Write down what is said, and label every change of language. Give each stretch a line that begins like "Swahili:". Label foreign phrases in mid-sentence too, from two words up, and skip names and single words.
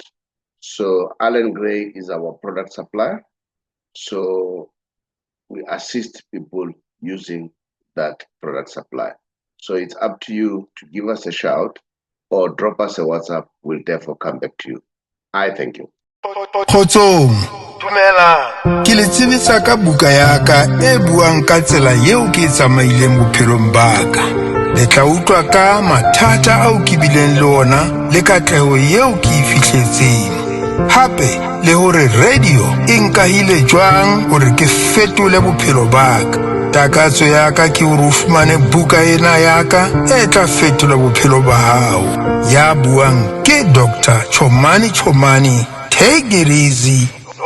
English: So Allen Gray is our product supplier. So we assist people using that product supply. So it's up to you to give us a shout or drop us a WhatsApp. We'll therefore come back to you. I thank you.
Southern Sotho: Khoza, ke le tsebisa ka buka ya ka e buang ka tsela yeo ke tsamaileng bophelong ba ka. Le tla utlwa ka mathata ao ke bileng le ona le katleho yeo ke e fihletseng. Hape le hore radio e nkahile jwang hore ke fetole bophelo ba ka. Takatso ya ka ke hore o fumane buka ena ya ka e tla fetola bophelo ba hao. Ya buang ke Dr. Chomani.
English: Take it easy.